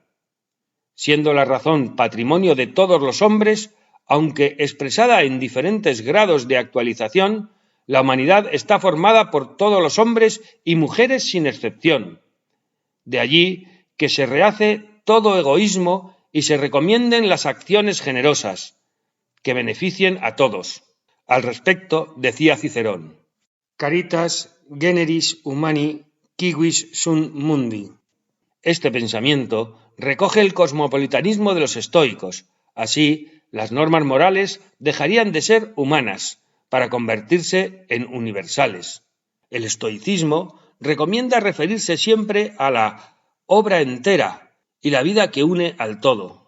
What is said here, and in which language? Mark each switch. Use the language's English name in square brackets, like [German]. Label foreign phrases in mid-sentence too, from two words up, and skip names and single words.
[Spanish] Siendo la razón patrimonio de todos los hombres, aunque expresada en diferentes grados de actualización, la humanidad está formada por todos los hombres y mujeres sin excepción. De allí que se rehace todo egoísmo y se recomienden las acciones generosas, que beneficien a todos. Al respecto decía Cicerón: [Latin] Caritas generis humani civis sunt mundi. [Spanish] Este pensamiento recoge el cosmopolitanismo de los estoicos. Así, las normas morales dejarían de ser humanas para convertirse en universales. El estoicismo recomienda referirse siempre a la obra entera y la vida que une al todo.